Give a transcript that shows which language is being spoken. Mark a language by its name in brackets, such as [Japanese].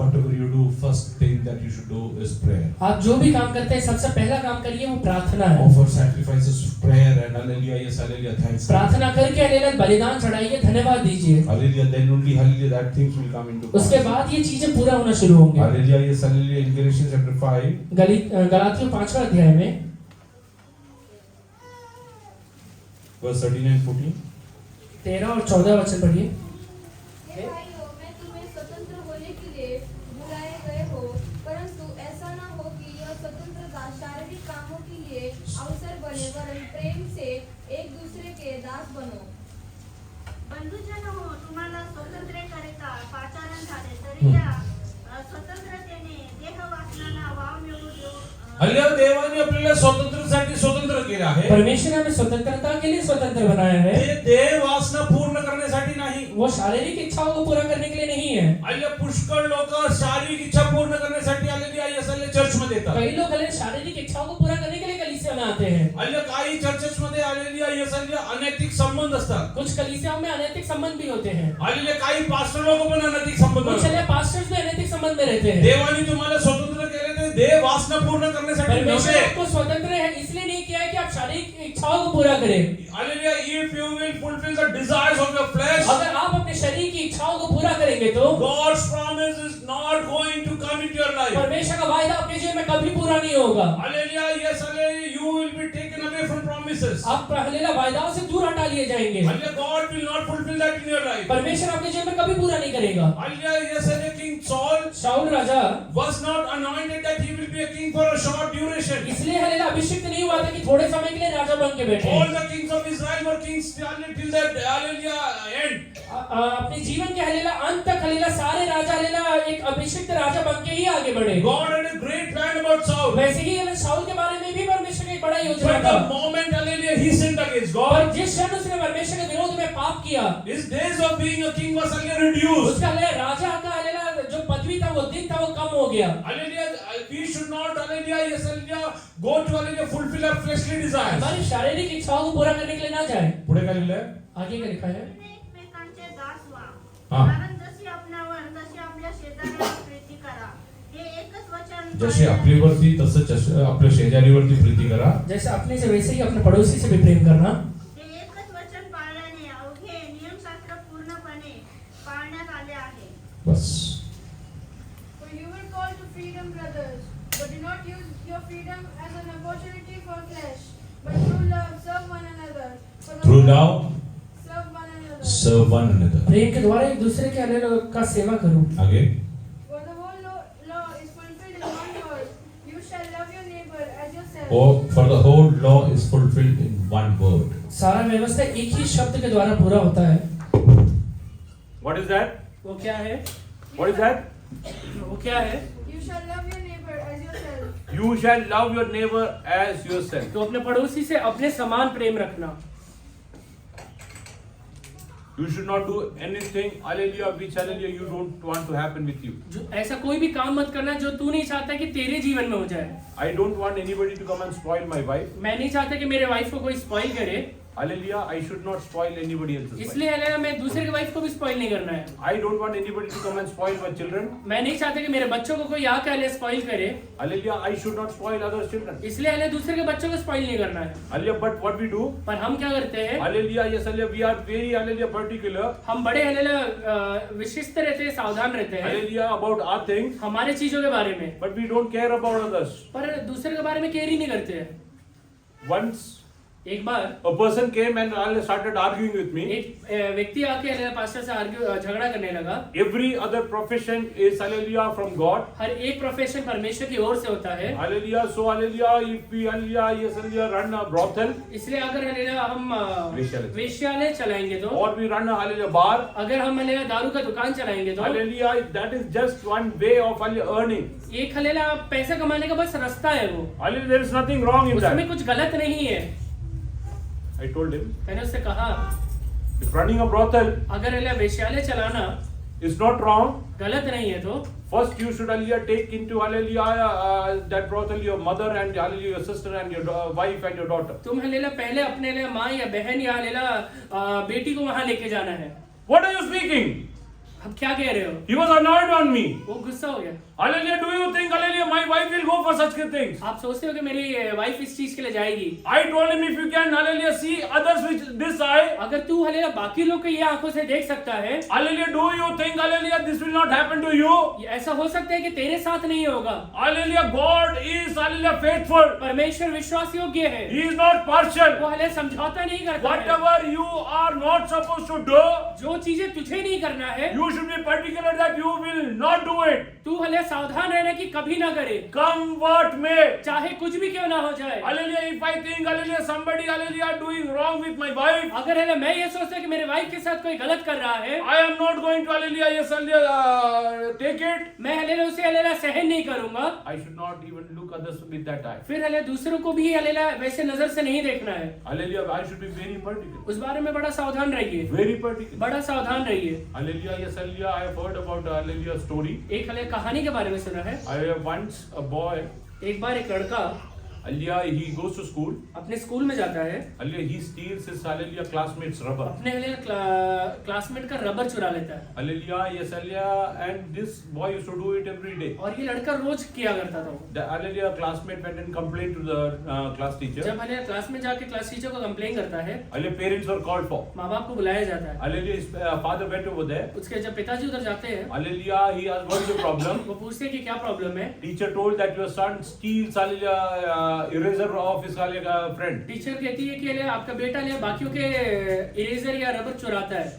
[English] Whatever you do, first thing that you should do is prayer. [Hindi] आप जो भी काम करते हैं सबसे पहला काम करिए वो प्रार्थना है। [English] Offer sacrifices, prayer, and hallelujah, yes, hallelujah, thanks. [Hindi] प्रार्थना करके हालेलुया बलिदान चढ़ाइए, धन्यवाद दीजिए, [English] Hallelujah, then only, hallelujah, that things will come into [Hindi] उसके [English] pass. [Hindi] बाद ये चीजें पूरा होना शुरू होंगे। [English] Hallelujah, yes, hallelujah, in Galatians chapter 5, [Hindi] गलातियों 5वां अध्याय में [English] verse 13 and 14. [Hindi] 13 और 14 वचन पढ़िए। हे भाइयों, मैं तुम्हें स्वतंत्र होने के लिए बुलाए गए हो, परंतु ऐसा ना हो कि यह स्वतंत्रता शारीरिक कामों के लिए अवसर बने, वरन प्रेम से एक दूसरे के दास बनो। [Marathi] बंधुजन हो, तुम्हाला स्वतंत्र करिता पाचारण झाले तरी या स्वतंत्रतेने देह वासनांना वाव मिळू देऊ हल्ल्या देवाने आपल्याला स्वातंत्र्यासाठी स्वतंत्र केले आहे. [Hindi] परमेश्वर ने हमें स्वतंत्रता के लिए स्वतंत्र बनाया है। [Marathi] ते देह वासना पूर्ण करण्यासाठी नाही. [Hindi] वो शारीरिक इच्छाओं को पूरा करने के लिए नहीं है। [Marathi] हल्ल्या पुष्कळ लोक शारीरिक इच्छा पूर्ण करण्यासाठी आलेली आहे असले चर्च मध्ये येतात. [Hindi] कई लोग हालेलुया शारीरिक इच्छाओं को पूरा करने के लिए कलीसिया में आते हैं। [Marathi] हल्ल्या काही चर्चेस मध्ये आलेली आहे असले अनैतिक संबंध असतात. [Hindi] कुछ कलीसियाओं में अनैतिक संबंध भी होते हैं, [Marathi] हल्ल्या काही पास्टर लोक पण अनैतिक संबंध [Hindi] कुछ [Marathi] असतात. [Hindi] पास्टर्स भी अनैतिक संबंध में रहते हैं। [Marathi] देवाने तुम्हाला स्वतंत्र केले ते देह वासना पूर्ण करण्यासाठी [Hindi] परमेश्वर [Marathi] नव्हे. [Hindi] आपको स्वतंत्र है इसलिए नहीं किया है कि आप शारीरिक इच्छाओं को पूरा करें। [English] Hallelujah, if you will fulfill the desires of your flesh, [Hindi] अगर आप अपने शरीर की इच्छाओं को पूरा करेंगे तो [English] God's promise is not going to come into your life. [Hindi] परमेश्वर का वायदा आपके जीवन में कभी पूरा नहीं होगा। [English] Hallelujah, yes, hallelujah, you will be taken away from promises. [Hindi] आप हालेलुया वायदाओं से दूर हटा लिए जाएंगे। [English] Hallelujah, God will not fulfill that in your life. [Hindi] परमेश्वर आपके जीवन में कभी पूरा नहीं करेगा। [English] Hallelujah, yes, hallelujah, King Saul [Hindi] Saul Raja [English] was not anointed that he will be a king for a short duration. [Hindi] इसलिए हालेलुया अभिषिक्त नहीं हुआ था कि थोड़े समय के लिए राजा बन के बैठे। [English] All the kings of Israel were kings till that hallelujah end. [Hindi] अपने जीवन के हालेलुया अंत तक हालेलुया सारे राजा हालेलुया एक अभिषिक्त राजा बन के ही आगे बढ़े। [English] God had a great plan about Saul. [Hindi] वैसे ही हालेलुया शाऊल के बारे में भी परमेश्वर की एक बड़ा योजना [English] But [Hindi] था। [English] the moment hallelujah he sinned against God, [Hindi] और जिस क्षण उसने परमेश्वर के विरोध में पाप किया, [English] his days of being a king was hallelujah reduced. [Hindi] उसका हालेलुया राजा का हालेलुया जो पदवी था वो दिन था वो कम हो गया। [English] Hallelujah, we should not hallelujah yes hallelujah go to hallelujah fulfill our fleshly desires. [Hindi] हमारी शारीरिक इच्छाओं को पूरा करने के लिए ना जाए। [Marathi] पुढे काय लिहिलंय? [Hindi] आगे का लिखा है [Marathi] एकमेकांचे दास व्हा हा. कारण जशी आपल्यावर तशी आपल्या शेजाऱ्यावर प्रीती करा हे एकच वचन जसे आपलीवरती तसंच आपल्या शेजारीवरती प्रीती करा. [Hindi] जैसे अपने से वैसे ही अपने पड़ोसी से भी प्रेम करना। [Marathi] हे एकच वचन पाळल्याने अवघे नियमशास्त्र पूर्णपणे पाळण्यात आले आहे. बस. [English] For you were called to freedom, brothers, but do not use your freedom as an opportunity for flesh, but through love serve one another. For the Through whole- love serve one another. serve one another. [Hindi] प्रेम के द्वारा एक दूसरे के hallelujah का सेवा करो। आगे. [English] For the whole law is fulfilled in one word: you shall love your neighbor as yourself. Oh, for the whole law is fulfilled in one word. [Hindi] सारा व्यवस्था एक ही शब्द के द्वारा पूरा होता है। [English] What is that? [Hindi] वो क्या है? [English] What is that? [Hindi] वो क्या है? [English] You shall love your neighbor as yourself. You shall love your neighbor as yourself. [Hindi] तो अपने पड़ोसी से अपने समान प्रेम रखना। [English] You should not do anything hallelujah which hallelujah you don't want to happen with you. [Hindi] जो ऐसा कोई भी काम मत करना जो तू नहीं चाहता कि तेरे जीवन में हो जाए। [English] I don't want anybody to come and spoil my wife. [Hindi] मैं नहीं चाहता कि मेरे वाइफ को कोई स्पॉइल करे। [English] Hallelujah, I should not spoil anybody else's wife. [Hindi] इसलिए हालेलुया मैं दूसरे की वाइफ को भी स्पॉइल नहीं करना है। [English] I don't want anybody to come and spoil my children. [Hindi] मैं नहीं चाहता कि मेरे बच्चों को कोई आके हालेलुया स्पॉइल करे। [English] Hallelujah, I should not spoil other children. [Hindi] इसलिए हालेलुया दूसरे के बच्चों को स्पॉइल नहीं करना है। [English] Hallelujah, but what we do? [Hindi] पर हम क्या करते हैं? [English] Hallelujah, yes, hallelujah, we are very hallelujah particular. [Hindi] हम बड़े हालेलुया विशिष्ट रहते हैं, सावधान रहते हैं [English] Hallelujah about our things, [Hindi] हमारे चीजों के बारे में, [English] but we don't care about others. [Hindi] पर दूसरे के बारे में केयर ही नहीं करते हैं। [English] Once [Hindi] एक बार [English] a person came and started arguing with me. [Hindi] एक व्यक्ति आके हालेलुया पास्टर से झगड़ा करने लगा। [English] Every other profession is hallelujah from God. [Hindi] हर एक प्रोफेशन परमेश्वर की ओर से होता है। [English] Hallelujah, so hallelujah, if we hallelujah, yes, hallelujah, run a brothel, [Hindi] इसलिए अगर हालेलुया हम वेश्यालय। वेश्यालय चलाएंगे तो, [English] or we run a hallelujah bar, [Hindi] अगर हम हालेलुया दारू का दुकान चलाएंगे तो, [English] hallelujah, that is just one way of hallelujah earning. [Hindi] एक हालेलुया पैसा कमाने का बस रास्ता है वो, [English] Hallelujah, there is nothing wrong in [Hindi] उसमें [English] that. [Hindi] कुछ गलत नहीं है। [English] I told him, [Hindi] मैंने उससे कहा [English] if running a brothel [Hindi] अगर हालेलुया वेश्यालय चलाना [English] is not wrong, [Hindi] गलत नहीं है तो [English] first you should hallelujah take into hallelujah that brothel your mother and hallelujah your sister and your wife and your daughter. [Hindi] तुम हालेलुया पहले अपने हालेलुया माँ या बहन या हालेलुया बेटी को वहां लेके जाना है। [English] What are you speaking? [Hindi] अब क्या कह रहे हो? [English] He was annoyed on me. [Hindi] वो गुस्सा हो गया। [English] Hallelujah, do you think hallelujah my wife will go for such things? [Hindi] आप सोचते हो कि मेरी वाइफ इस चीज के लिए जाएगी? [English] I told him if you can hallelujah see others with this eye, [Hindi] अगर तू हालेलुया बाकी लोग को ये आंखों से देख सकता है, [English] hallelujah, do you think hallelujah this will not happen to you? [Hindi] ये ऐसा हो सकता है कि तेरे साथ नहीं होगा। [English] Hallelujah, God is hallelujah faithful. [Hindi] परमेश्वर विश्वास योग्य है, [English] He is not partial. [Hindi] वो हालेलुया समझौता नहीं करता है। [English] Whatever you are not supposed to do, [Hindi] जो चीजें तुझे नहीं करना है, [English] you should be particular that you will not do it. [Hindi] तू हालेलुया सावधान रहना कि कभी ना करे, [English] Come what may. [Hindi] चाहे कुछ भी क्यों ना हो जाए। [English] Hallelujah, if I think hallelujah somebody hallelujah doing wrong with my wife, [Hindi] अगर हालेलुया मैं ये सोचता कि मेरे वाइफ के साथ कोई गलत कर रहा है, [English] I am not going to hallelujah yes hallelujah take it. [Hindi] मैं हालेलुया उसे हालेलुया सहन नहीं करूंगा। [English] I should not even look others with that eye. [Hindi] फिर हालेलुया दूसरों को भी हालेलुया वैसे नजर से नहीं देखना है। [English] Hallelujah, I should be very particular. [Hindi] उस बारे में बड़ा सावधान रहिए, [English] Very particular. [Hindi] बड़ा सावधान रहिए। [English] Hallelujah, yes hallelujah, I have heard about hallelujah story. [Hindi] एक हालेलुया कहानी के बारे में सुना है। [English] I have once a boy [Hindi] एक बार एक लड़का [English] Hallelujah, he goes to school. [Hindi] अपने स्कूल में जाता है, [English] Hallelujah, he steals his hallelujah classmates' rubber. [Hindi] अपने क्लासमेट का रबर चुरा लेता है, [English] Hallelujah, yes, hallelujah, and this boy used to do it every day. [Hindi] और ये लड़का रोज किया करता था। [English] The hallelujah classmate went and complained to the class teacher. [Hindi] जब हले क्लास में जाके क्लास टीचर को कंप्लेन करता है, [English] Hallelujah, parents were called for. [Hindi] माँ बाप को बुलाया जाता है। [English] Hallelujah, his father went over there. [Hindi] उसके जब पिताजी उधर जाते हैं, [English] Hallelujah, he asked, what is the problem? [Hindi] वो पूछते हैं कि क्या प्रॉब्लम है। [English] Teacher told that your son steals hallelujah eraser of his hallelujah friend. [Hindi] Teacher कहती है कि ले आपका बेटा ले बाकियों के इरेजर या रबर चुराता है।